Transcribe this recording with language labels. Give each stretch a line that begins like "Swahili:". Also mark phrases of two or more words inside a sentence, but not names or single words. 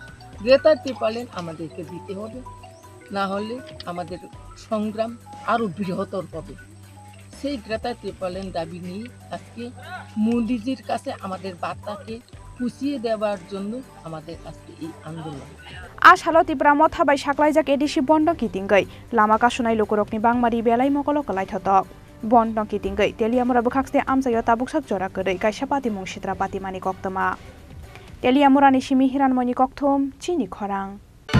Bangla: গ্রেটার ট্রিপল-ল্যান্ড আমাদেরকে দিতে হবে, না হলে আমাদের সংগ্রাম আরও বৃহত্তর হবে। সেই গ্রেটার ট্রিপল-ল্যান্ড দাবি নিয়ে আজকে মোদিজির কাছে আমাদের বার্তাকে পুষিয়ে দেওয়ার জন্য আমাদের আজকে এই আন্দোলন।
Kok Borok: आसालो तिब्रा मथा बाय साख्लायजाक एडिसि बन्द कितिंगै लामा कासुनाय लोकरकनि बांमारि बेलाय मकल कलायथतक बन्द कितिंगै तेलियामुरा बखाक्सते आमसायो ताबुकसाक जरा गरै गायसापाति मुंसित्रा पातिमानि कक्तमा तेलियामुरानि सिमि हिरानमयनि कक्थुम चिनि खरां।